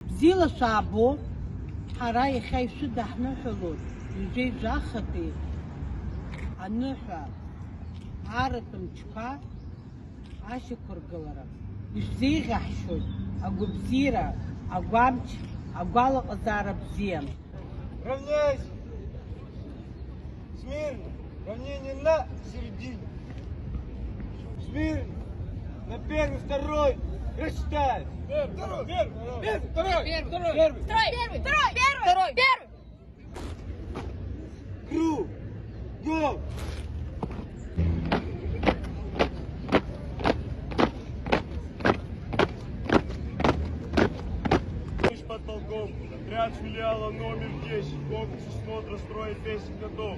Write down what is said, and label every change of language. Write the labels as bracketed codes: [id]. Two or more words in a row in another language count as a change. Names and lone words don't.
[ab] Бзила шабо, ҳара иахьа ишәыда ҳныҳәалоит, ижеижахатәи аныҳәа аратә мчқәа ашьақәыргылара. Ишәзеиӷьаҳшьоит агәабзиара, агәамч, агәалаҟазаара бзиа. [ru] Равняйся! Смирно! Равнение на середине! Смирно! На первый, второй! Рассчитай! Первый, второй! Первый, второй! Первый! Второй! Круг! Гол! Подполковник, отряд филиала номер 10, комплекс смотра строя 10 годов.